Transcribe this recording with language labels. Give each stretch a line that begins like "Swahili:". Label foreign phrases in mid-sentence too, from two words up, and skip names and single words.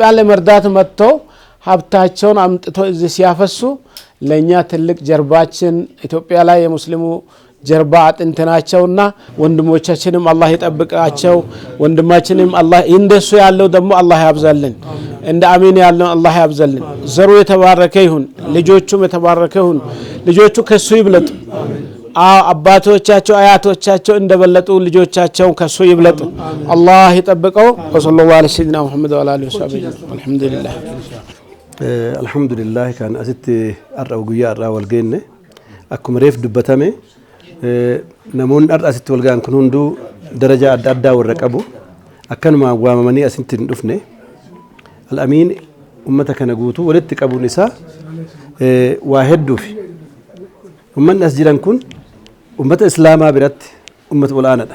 Amharic: ለመርዳት መጥቶ ሀብታቸውን አምጥቶ እዚህ ሲያፈሱ ለኛ ትልቅ ጀርባችን ኢትዮጵያ ላይ የሙስሊሙ ጀርባ አጥንት ናቸውና ወንድሞቻችንም አላህ ይጠብቃቸው። ወንድማችንም አላህ እንደሱ ያለው ደግሞ አላህ ያብዛልን፣ እንደ አሚን ያለው አላህ ያብዛልን። ዘሩ የተባረከ ይሁን፣ ልጆቹም የተባረከ ይሁን። ልጆቹ ከሱ ይብለጡ። አባቶቻቸው አያቶቻቸው እንደበለጡ ልጆቻቸው ከሱ ይብለጡ። አላህ ይጠብቀው።
Arabic: وصلى الله على سيدنا محمد وعلى آله وصحبه الحمد لله
Oromo: alhamdulillah kan asitti arra guyyaa arraa wal geenne akkuma reef dubbatame namoonni arra asitti wal gaan kun hunduu daraja adda addaa warra qabu akkanuma waamamanii asitti hin dhufne. Al'amiin ummata kana guutuu walitti qabuun isaa waa hedduufi ummanni as jiran kun ummata islaamaa biratti ummata olaanaadha.